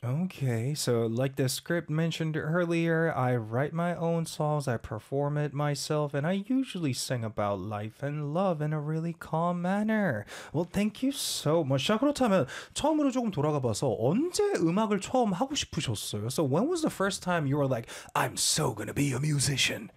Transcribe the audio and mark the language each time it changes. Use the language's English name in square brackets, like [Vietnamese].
[English] Okay, so like the script mentioned earlier, I write my own songs, I perform it myself, and I usually sing about life and love in a really calm manner. Well, thank you so much. [Korean] 자, 그렇다면 처음으로 조금 돌아가 봐서 언제 음악을 처음 하고 싶으셨어요? [English] So when was the first time you were like, I'm so gonna be a musician?